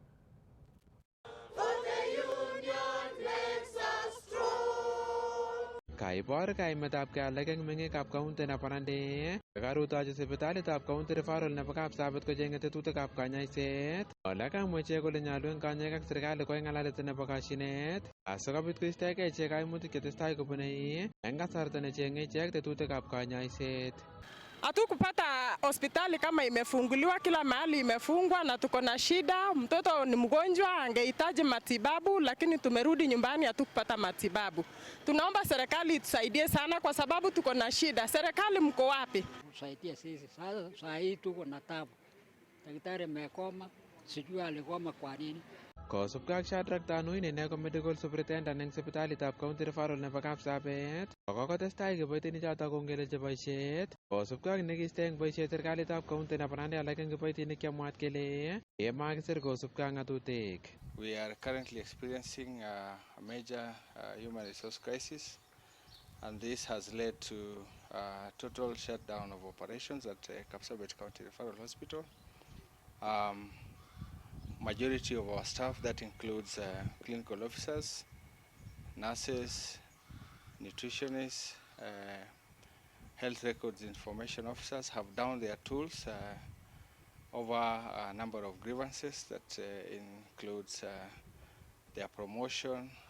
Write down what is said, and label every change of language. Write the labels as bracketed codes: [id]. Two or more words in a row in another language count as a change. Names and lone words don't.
[kln] Kaibor kaimetab alak eng meng'ikab county nebo Nandi karutochi sipitalitab county referral nebo Kapsabet kocheng'e tetutikab kanyoiset. Ole kamwa ichek kole nyolu eng kanyoik ak serikali koyai ng'alalet nebo kashinet asikobit koistoegei ichek kaimutik chetestai kobunei eng kasarta necheng'e ichek tetutikab kanyoiset. [sw] Hatukupata hospitali kama imefunguliwa, kila mahali imefungwa na tuko na shida. Mtoto ni mgonjwa, angehitaji matibabu, lakini tumerudi nyumbani hatukupata matibabu. Tunaomba serikali itusaidie sana kwa sababu tuko na shida. Serikali mko wapi? Tusaidie sisi. Sasa saa hii tuko na tabu. Daktari amekoma, sijui alikoma kwa nini. [kln] Kosubkei ak Shadrack Tanuin ine ko [en] medical superintendent [kln] eng sipitalitab County Referral nebo Kapsabet, kokotestai kiboitinichoto kongelechi boisiet kosubkei ak nekiiste eng boisiet serikalitab County nebo Nandi alak eng kiboitinik chemwaat kele makisir kosubkei ak ng'atutik. [en] We are currently experiencing a major human resource crisis, and this has led to a total shutdown of operations at Kapsabet County Referral Hospital. Majority of our staff, that includes clinical officers, nurses, nutritionists, health records information officers, have downed their tools over a number of grievances that includes their promotion.